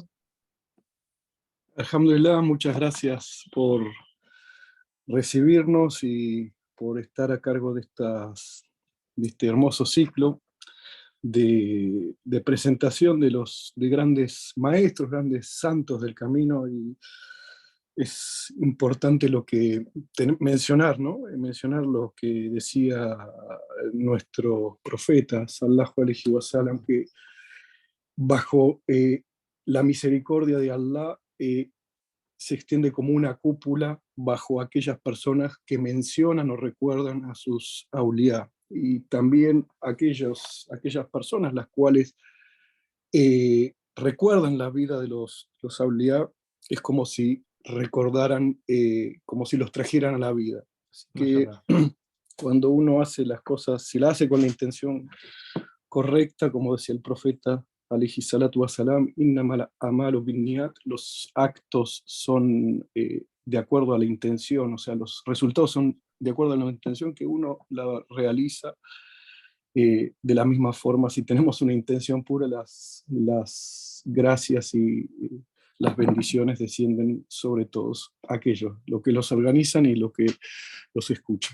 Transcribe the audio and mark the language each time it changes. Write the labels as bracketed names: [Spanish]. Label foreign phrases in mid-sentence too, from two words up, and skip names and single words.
[Spanish] Alhamdulillah, muchas gracias por recibirnos y por estar a cargo de este hermoso ciclo de presentación de grandes maestros, grandes santos del camino. Y es importante lo que mencionar, ¿no? Mencionar lo que decía nuestro profeta, [Arabic] صلى الله عليه وسلم, [Spanish] que bajo la misericordia de Allah se extiende como una cúpula bajo aquellas personas que mencionan o recuerdan a sus auliá, y también aquellas personas las cuales recuerdan la vida de los auliá. Es como si recordaran, como si los trajeran a la vida. Así que cuando uno hace las cosas, si las hace con la intención correcta, como decía el profeta [Arabic] عليه الصلاة والسلام, إنما الأعمال بالنيات, [Spanish] los actos son de acuerdo a la intención, o sea, los resultados son de acuerdo a la intención que uno la realiza. De la misma forma, si tenemos una intención pura, las gracias y las bendiciones descienden sobre todos aquellos, lo que los organizan y lo que los escuchan.